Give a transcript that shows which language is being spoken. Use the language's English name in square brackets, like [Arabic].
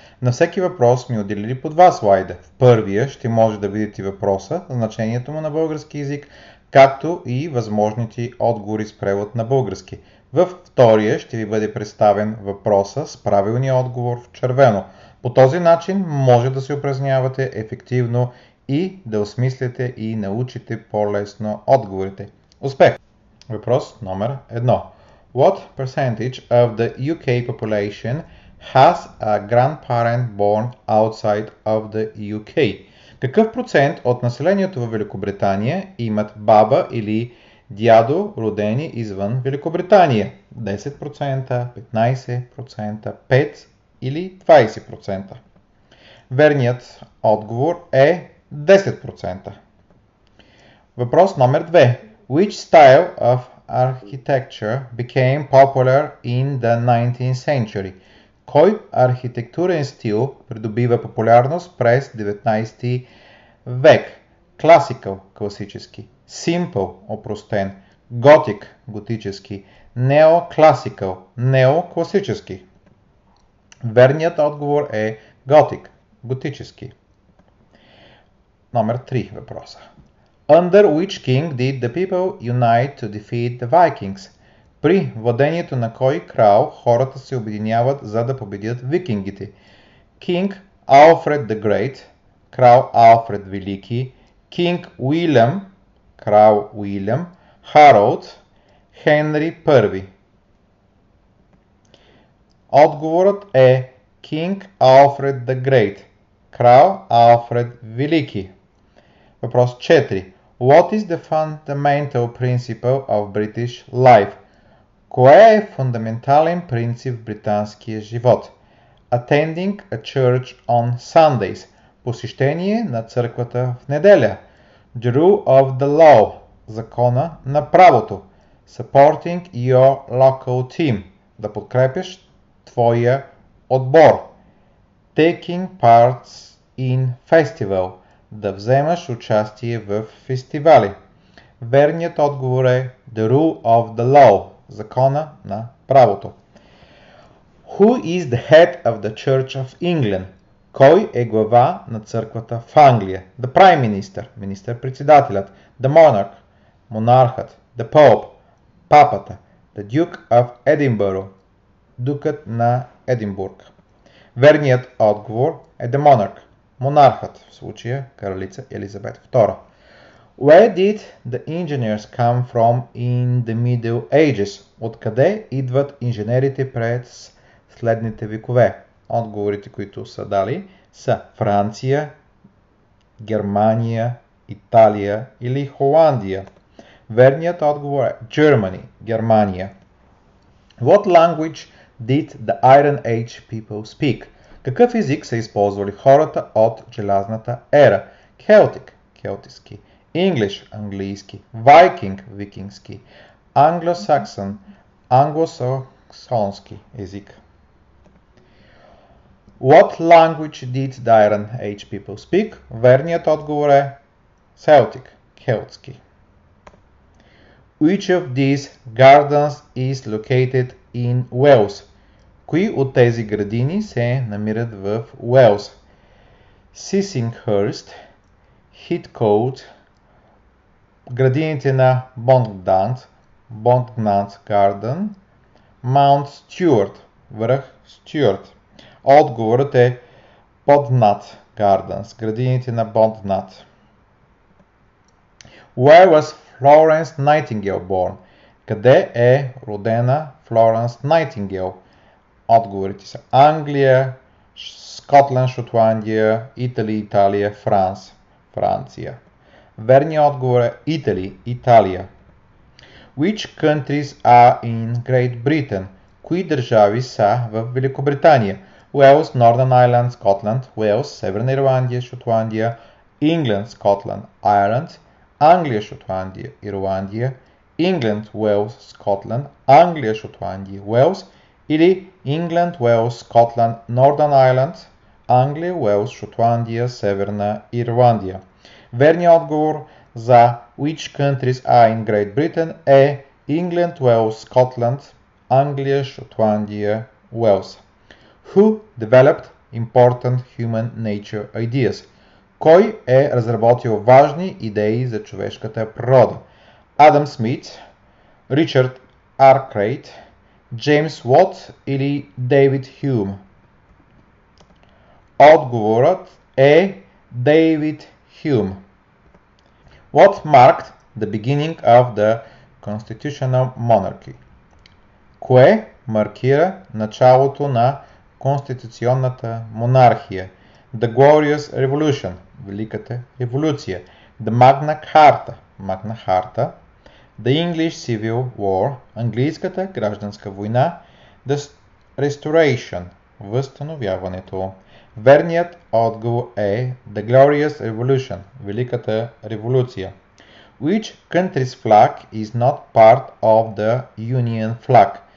[Bulgarian] На всеки въпрос сме отделили по 2 слайда. В първия ще може да видите въпроса, значението му на български език, както и възможните отговори с превод на български. Във втория ще ви бъде представен въпроса с правилния отговор в червено. По този начин може да се упражнявате ефективно и да осмислите и научите по-лесно отговорите. Успех! Въпрос номер 1. [English] What percentage of the UK population has a grandparent born outside of the UK? [Bulgarian] Какъв процент от населението в Великобритания имат баба или дядо родени извън Великобритания? 10%, 15%, 5% или 20%? Верният отговор е 10%. Въпрос номер 2. [English] Which style of architecture became popular in the 19th century? [Bulgarian] Кой архитектурен стил придобива популярност през 19 век? Classical – класически, Simple – опростен, Gothic – готически, Neoclassical – неокласически. Верният отговор е Gothic – готически. Номер 3 въпроса. [English] Under which king did the people unite to defeat the Vikings? [Bulgarian] При владението на кой крал хората се обединяват за да победят викингите? [English] King Alfred the Great, крал Алфред Велики, King William, крал Уилям, Harold, Хенри I. [Bulgarian] Отговорът е King Alfred the Great, крал Алфред Велики. Въпрос 4. [English] What is the fundamental principle of British life? [Bulgarian] Кое е фундаментален принцип в британския живот? [English] Attending a church on Sundays. [Bulgarian] Посещение на църквата в неделя. [English] The rule of the law. [Bulgarian] Закона на правото. [English] Supporting your local team. [Bulgarian] Да подкрепяш твоя отбор. [English] Taking parts in festival. [Bulgarian] Да вземаш участие в фестивали. Верният отговор е [English] The rule of the law. [Bulgarian] Закона на правото. [English] Who is the head of the Church of England? [Bulgarian] Кой е глава на църквата в Англия? [English] The Prime Minister, министър-председателят. The Monarch, монархът. The Pope, папата. The Duke of Edinburgh, [Bulgarian] дукът на Единбург. Верният отговор е The Monarch, монархът, в случая кралица Елизабет II. [English] Where did the engineers come from in the Middle Ages? [Bulgarian] Откъде идват инженерите през следните векове? Отговорите, които са дали, са Франция, Германия, Италия или Холандия. Верният отговор е Germany, Германия. [English] What language did the Iron Age people speak? [Bulgarian] Какъв език са използвали хората от желязната ера? Celtic, келтиски, English, английски, Viking, викингски, Anglo-Saxon, англосаксонски език. [English] What language did the Iron Age people speak? [Bulgarian] Верният отговор е Celtic, келтски. [English] Which of these gardens is located in Wales? [Bulgarian] Кои от тези градини се намират в Уелс? Sissinghurst, Heathcote, градините на Bongdant Garden, Mount Stuart, връх Стюарт. Отговорът е Bodnant Gardens, градините на Bodnant. [English] Where was Florence Nightingale born? [Bulgarian] Къде е родена Флоренс Найтингейл? Отговорите са Англия, Скотланд, Шотландия, Италия, Франция. Верният отговор е Италия. [English] Which countries are in Great Britain? [Bulgarian] Кои държави са в Великобритания? Уелс, Northern Ireland, Scotland, Уелс, Северна Ирландия, Шотландия, England, Scotland, Ireland, Англия, Шотландия, Ирландия, England, Wales, Scotland, Англия, Шотландия, Уелс или England, Wales, Scotland, Northern Ireland, Англия, Уелс, Шотландия, Северна Ирландия. Верният отговор за [English] which countries are in Great Britain [Bulgarian] е England, Wales, Scotland, Англия, Шотландия, Уелс. [English] Who developed important human nature ideas? [Bulgarian] Кой е разработил важни идеи за човешката природа? Адам Смит, Ричард Аркрейт, Джеймс Уот или Дейвид Хюм? Отговорът е Дейвид Hume. [English] What marked the beginning of the constitutional monarchy? [Bulgarian] Кое маркира началото на конституционната монархия? [English] The Glorious Revolution, [Bulgarian] Великата революция. [English] The Magna Carta. The English Civil War, [Bulgarian] Английската гражданска война. [English] The Restoration, възстановяването. [Bulgarian] Верният отговор е [English] The Glorious Revolution, [Bulgarian] Великата революция. [English] Which country's flag is not part of the Union flag?